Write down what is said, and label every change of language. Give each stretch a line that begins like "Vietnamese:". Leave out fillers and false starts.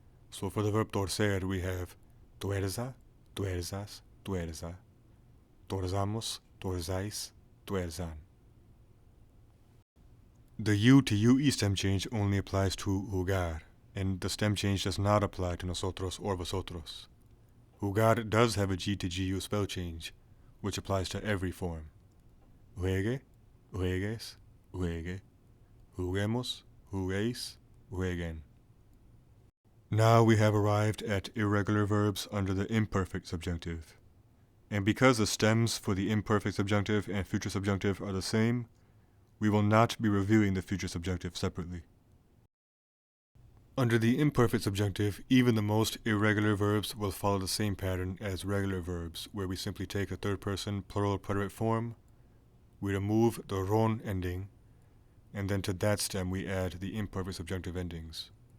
English: So for the verb torcer, we have
Spanish: tuerza, tuerzas, tuerza, torzamos, torzáis, tuerzan.
English: The U to UE stem change only applies to jugar, and the stem change does not apply to nosotros or vosotros. Jugar does have a G to GU spell change, which applies to every form.
Spanish: Juegue, juegues, juegue, juguemos, juguéis, jueguen.
English: Now we have arrived at irregular verbs under the imperfect subjunctive. And because the stems for the imperfect subjunctive and future subjunctive are the same, we will not be reviewing the future subjunctive separately. Under the imperfect subjunctive, even the most irregular verbs will follow the same pattern as regular verbs, where we simply take the third person plural preterite form, we remove the ron ending, and then to that stem we add the imperfect subjunctive endings.